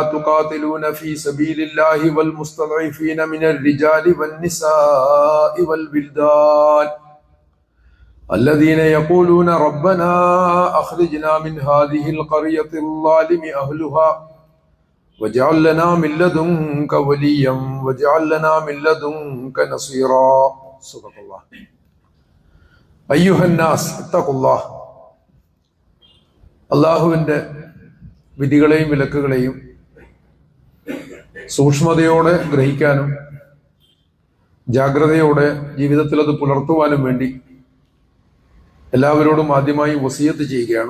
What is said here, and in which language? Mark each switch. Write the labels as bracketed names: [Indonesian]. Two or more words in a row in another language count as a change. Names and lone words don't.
[Arabic] تقاتلون في سبيل الله والمستضعفين من الرجال والنساء والولدان الذين يقولون ربنا أخرجنا من هذه القرية الظالم أهلها واجعل لنا من لدنك وليا واجعل لنا من لدنك نصيرا صدق الله أيها الناس اتقوا الله [Malayalam] അല്ലാഹുവിന്റെ വിധികളെയും വിലക്കുകളെയും സൂക്ഷ്മതയോടെ ഗ്രഹിക്കാനും ജാഗ്രതയോടെ ജീവിതത്തിൽ അത് പുലർത്തുവാനും വേണ്ടി എല്ലാവരോടും ആദ്യമായി വസിയത്ത് ചെയ്യുകയാണ്.